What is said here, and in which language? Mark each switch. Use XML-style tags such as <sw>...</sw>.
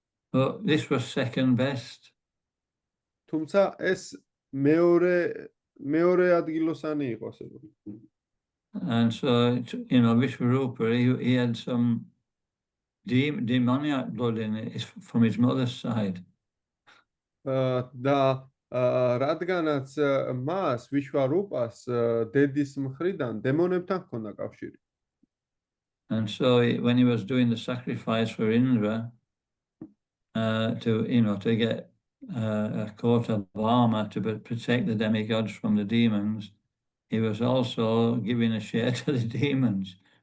<en>But this was second best.</en> <ka>თუმცა ეს მეორე ადგილოსანი იყო, ასე რომ.</ka> <en>And so, Vishvarupa, he had some demoniac blood in it from his mother's side.</en> <ka>და რადგანაც მას ვიშვარუპას დედის მხრიდან დემონებთან ჰქონდა კავშირი.</ka> <en>And so when he was doing the sacrifice for Indra, to get a coat of armor to protect the demigods from the demons, he was also giving a share to the demons.</en>